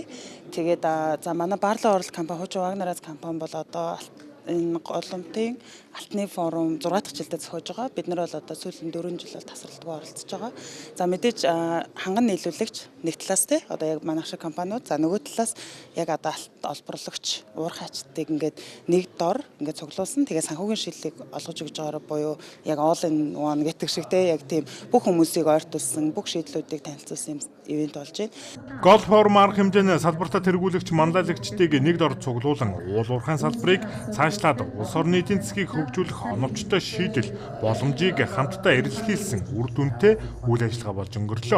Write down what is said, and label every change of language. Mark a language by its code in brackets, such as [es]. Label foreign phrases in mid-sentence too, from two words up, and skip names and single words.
[mn] Тэгээд за манай Барлаа оролт компани Хуучин Вагнараас компани бол энэ Голомтын алтны форум 6 дахь жилдээ зохиож байгаа. Бид нар бол сүүлийн 4 жил тасралтгүй оролцож байгаа. За мэдээж ханган нийлүүлэгч нэг талаас яг манай шиг компаниуд, за нөгөө талаас яг алт олборлагч, уурхайчдыг ингээд нэг дор ингээд цуглуулсан. Тэгээ санхүүгийн шийдлийг олгож өгж байгаагаар буюу яг [en] all in one [mn] гэдэг шиг яг тийм бүх хүмүүсийг ойртуулсан, бүх шийдлүүдийг танилцуулсан ивент болж байна. Gold Forum арга хэмжээний салбартаа тэргүүлэгч, манлайлагчдыг нэг дор цуглуулan уулуурхайн салбарыг цаашлаад улс орны эдийн засгийг хөгжүүлэх оновчтой шийдэл боломжийг хамтдаа эрэлхийлсэн үр дүнтэй үйл ажиллагаа болж өнгөрлөө.